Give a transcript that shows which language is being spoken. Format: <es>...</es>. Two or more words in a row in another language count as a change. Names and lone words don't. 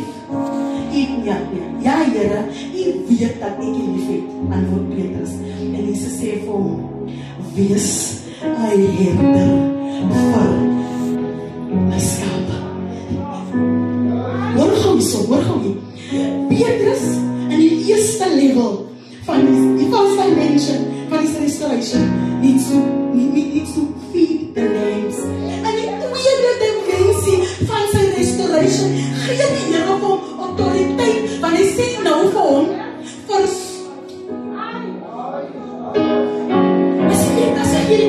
<af>Ja Here, jy weet dat ek jy lief het, antwoord Petrus. En Jesus sê vir hom, wees 'n herder vir my skape. Hoor gou hier. Petrus in die eerste level van die</af> <en>first dimension</en> <af>van die</af> <en>restoration needs to feed the lambs.</en> <af>En die tweede dimensie van sy restoration gee die Here op hom autoriteit, want hy sê nou vir hom as jy</af>